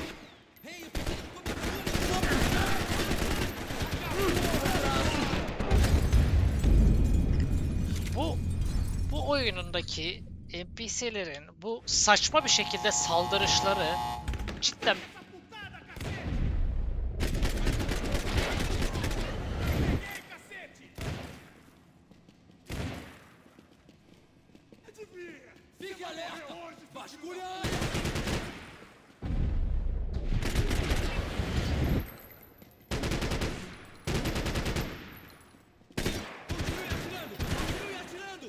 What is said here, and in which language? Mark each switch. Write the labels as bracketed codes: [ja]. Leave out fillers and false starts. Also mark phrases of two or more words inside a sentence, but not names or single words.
[pt] Hey, eu preciso de cobertura! [tr] Bu oyunundaki NPC'lerin bu saçma bir şekilde saldırışları cidden [pt] Fique alerta! Vasculha a área! Continue atirando!